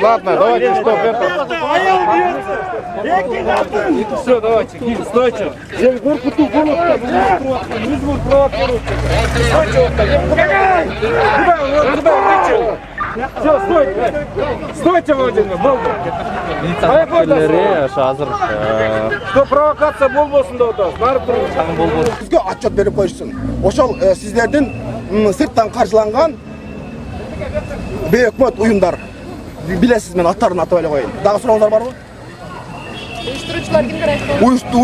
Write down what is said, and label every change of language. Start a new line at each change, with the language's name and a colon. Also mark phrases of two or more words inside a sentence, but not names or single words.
Russian: Ладно, давайте, что это. Все, давайте, стойте. Все, стойте. Стойте, Владимир, болды.
Kyrgyz: Что провокация болбосун деп атабыз. Барып туруңуз. Бизге отчет берип коюшсун. Ошол сиздердин сырттан каржыланган бейөкмөт уюмдар. Билесиз, мен аттарын атап эле коеюн. Дагы сурооңуздар барбы? Уюштуруучулар кимдер айткан?